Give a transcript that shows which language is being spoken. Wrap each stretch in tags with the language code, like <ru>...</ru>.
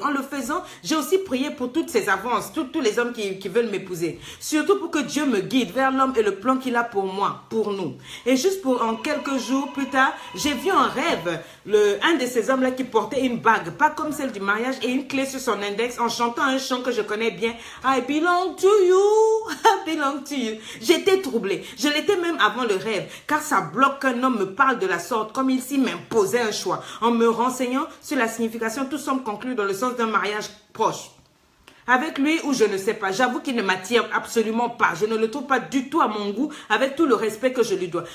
<fr>En le faisant, j'ai aussi prié pour toutes ces avances, tous les hommes qui veulent m'épouser. Surtout pour que Dieu me guide vers l'homme et le plan qu'il a pour moi, pour nous. Et juste pour en quelques jours plus tard, j'ai vu en rêve un de ces hommes-là qui portait une bague, pas comme celle du mariage, et une clé sur son index en chantant un chant que je connais bien.</fr> <en>I belong to you, I belong to you.</en> <fr>J'étais troublée. Je l'étais même avant le rêve, car ça bloque qu'un homme me parle de la sorte, comme il s'y m'imposait un choix. En me renseignant sur la signification, tout semble conclure dans le sens d'un mariage proche. Avec lui ou je ne sais pas, j'avoue qu'il ne m'attire absolument pas. Je ne le trouve pas du tout à mon goût, avec tout le respect que je lui dois.</fr>